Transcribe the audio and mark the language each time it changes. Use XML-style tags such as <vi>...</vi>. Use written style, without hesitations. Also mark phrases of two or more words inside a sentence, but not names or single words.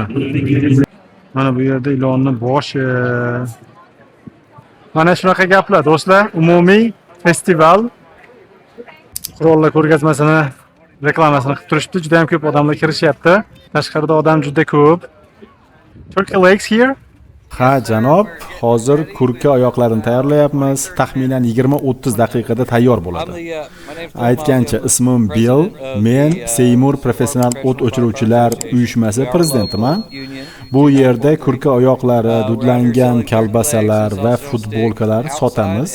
<uz>Mana bu yerda ilonning boshi. Mana shunaqa gaplar do'stlar. Umumiy festival qurollar ko'rgazmasini reklamasini qilib turishdi. Juda ham ko'p odamlar kirishyapti. Tashqarida odam juda ko'p.</uz> <en>Turkey Lakes here.</en> <uz>Ha, janob, hozir kurka oyoqlarini tayyorlayapmiz. Taxminan 20-30 daqiqada tayyor bo'ladi. Aytgancha, ismim Bill, men Seymour Professional o't o'chiruvchilar uyushmasi prezidentiman. Bu yerda kurka oyoqlari, dudlangan kolbasalar va futbolkalar sotamiz.</uz>